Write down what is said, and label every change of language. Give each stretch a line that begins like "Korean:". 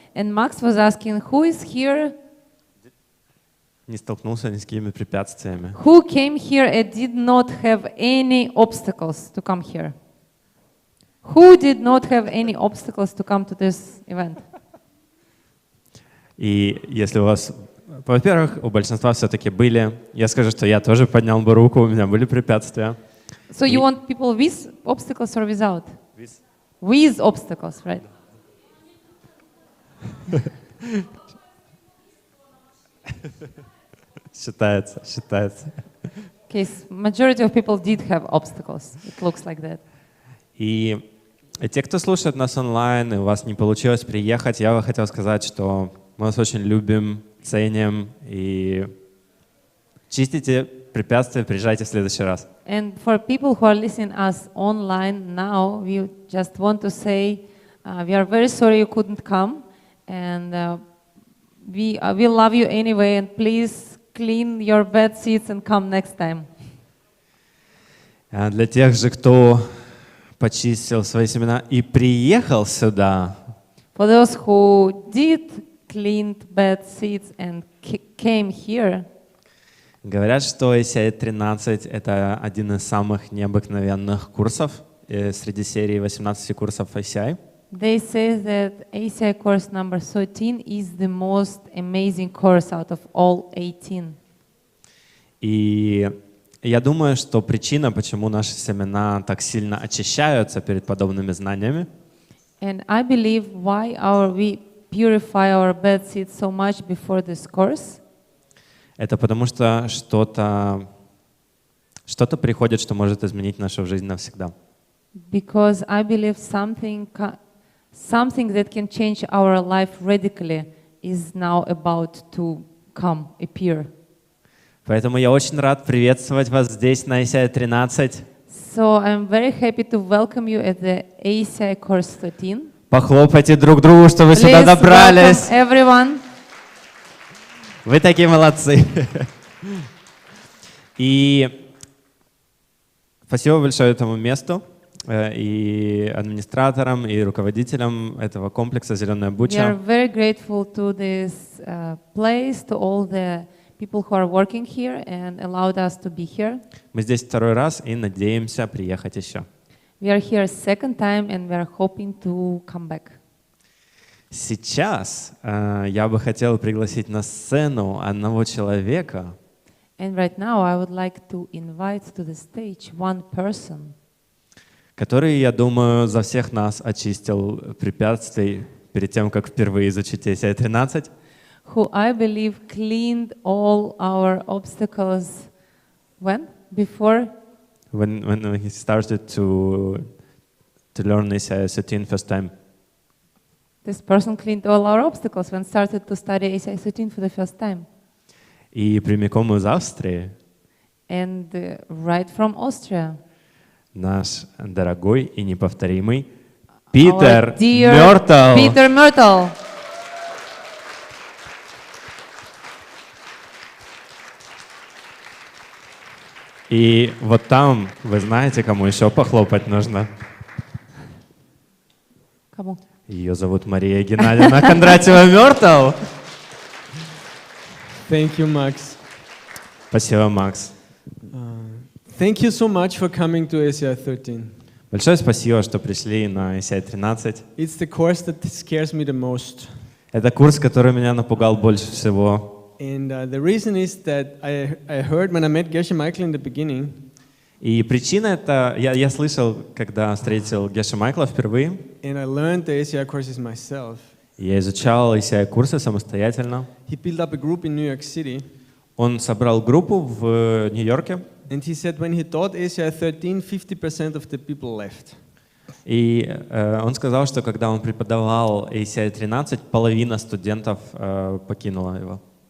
English: And Max was asking, who is here?
Russian: Не столкнулся ни с какими препятствиями.
English: Who came here and did not have any obstacles to come here? Who did not have any obstacles to come to this event?
Russian: И если у вас, во-первых, у большинства все-таки были, я скажу, что я тоже поднял бы руку, у меня были препятствия.
English: So you want people with obstacles or without? With. With obstacles, right?
Russian: Считается, считается.
English: Okay, majority of people did have obstacles. It looks like that.
Russian: И те, кто слушает нас онлайн, и у вас не получилось приехать, я бы хотел сказать, что мы вас очень любим, ценим, и чистите препятствия, приезжайте в следующий раз.
English: And for people who are listening us online now, we just want to say we are very sorry you couldn't come, and we love you anyway, and please clean your bed seats and come next time.
Russian: Для тех же, кто почистил свои семена и приехал сюда,
English: For those who did clean bed seats and came here,
Russian: говорят, что ACI 13 — это один из самых необыкновенных курсов среди серии 18 курсов ACI.
English: they say that ACI course number 13 is the most amazing course out of all 18.
Russian: И я думаю, что причина, почему наши семена так сильно очищаются перед подобными знаниями,
English: And I believe why we purify our bed seats so much before this course.
Russian: это потому что что-то приходит, что может изменить нашу жизнь навсегда.
English: Because I believe something that can change our life radically is now about to appear.
Russian: Поэтому я очень рад приветствовать вас здесь на ACI 13.
English: So I'm very happy to welcome you at the ACI course 13.
Russian: Похлопайте друг другу, что вы сюда добрались.
English: Welcome everyone.
Russian: Вы такие молодцы. И спасибо большое этому месту и администраторам, и руководителям этого комплекса «Зеленая
English: We are
Russian: буча».
English: very grateful to this place, to all the people who are working here and allowed us to be here.
Russian: Мы здесь второй раз и надеемся приехать еще.
English: We are here second time and we are hoping to come back.
Russian: Сейчас я бы хотел пригласить на сцену одного человека,
English: And right now I would like to invite to the stage one person
Russian: который, я думаю, за всех нас очистил препятствий перед тем, как впервые изучить ACI 13.
English: who I believe cleaned all our obstacles before When he started to learn ACI 13 first time. this person cleaned all our obstacles when started to study ACI 13 for the first time.
Russian: И прямиком из Австрии
English: And right from Austria.
Russian: наш дорогой и неповторимый Питер
English: Our dear
Russian: Мёртл.
English: Peter Myrtle.
Russian: И вот там, вы знаете, кому еще похлопать нужно? Кому? Ее зовут Мария Геннадьевна Кондратьева-Мёртл.
English: Thank you, Max.
Russian: Спасибо, Макс.
English: Thank you so much for coming to ACI 13.
Russian: Большое спасибо, что пришли на ACI 13.
English: It's the course that scares me the most.
Russian: Это курс, который меня напугал больше всего.
English: And the reason is that I heard when I met Geshe Michael in the beginning,
Russian: И причина это, я слышал, когда встретил Геша Майкла впервые,
English: and I learned the ACI courses myself.
Russian: я изучал ACI-курсы самостоятельно.
English: He built up a group in New York City,
Russian: Он собрал группу в Нью-Йорке,
English: and he said when he taught ACI 13, 50% of the people left.
Russian: и он сказал, что когда он преподавал ACI 13, половина студентов покинула его.